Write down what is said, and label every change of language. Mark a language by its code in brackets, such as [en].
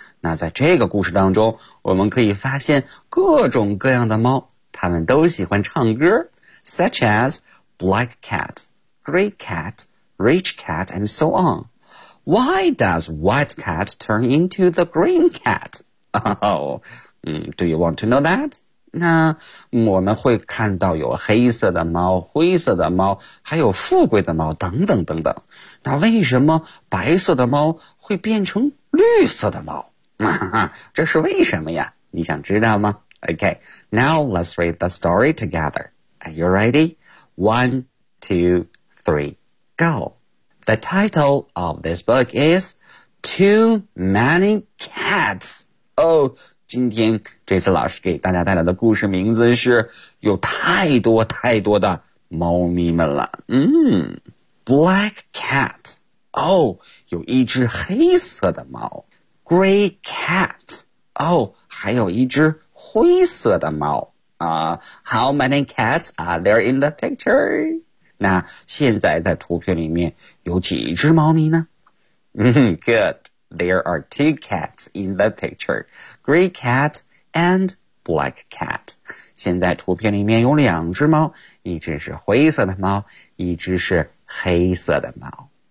[zh] 那在这个故事当中，我们可以发现各种各样的猫，它们都喜欢唱歌， such as... [en] Black cat, gray cat, rich cat, and so on. Why does white cat turn into the green cat? Oh, do you want to know that? [zh] 那我们会看到有黑色的猫、灰色的猫、还有富贵的猫等等等等。那为什么白色的猫会变成绿色的猫？这是为什么呀？你想知道吗？ [en] Okay, now let's read the story together. Are you ready? One, two, three, go. The title of this book is Too Many Cats. [zh] Oh, 今天这次老师给大家带来的故事名字是有太多太多的猫咪们了。 [en] Black cat. [zh] Oh, 有一只黑色的猫。 [en] Gray cat. [zh] Oh, 还有一只灰色的猫。 [en] How many cats are there in the picture? [zh] 那现在在图片里面有几只猫咪呢？ [en] Good. There are two cats in the picture. Gray cat and black cat. [zh] 现在图片里面有两只猫，一只是灰色的猫，一只是黑色的猫。